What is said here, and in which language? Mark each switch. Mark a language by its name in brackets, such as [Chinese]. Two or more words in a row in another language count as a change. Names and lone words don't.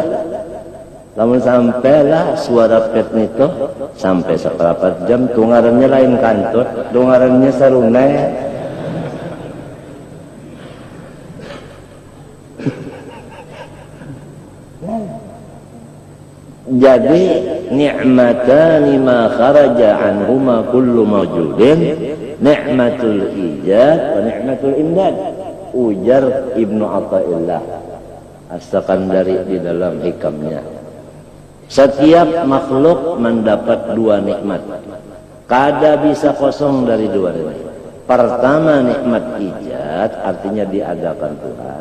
[Banjar] Namun sampailah suara pet itu sampai seperempat jam, tungarannya lain kantut, tungarannya sarunai. [Arabic] Jadi نعمتان ما خرج عنهما كل موجود نعمة الإيجاد ونعمة الإمداد. [Banjar] Ujar Ibnu Athaillah As-Sakandari di dalam hikamnya. Setiap makhluk mendapat dua nikmat, kada bisa kosong dari dua ini. [Indonesian] Pertama nikmat ijad, artinya diadakan Tuhan.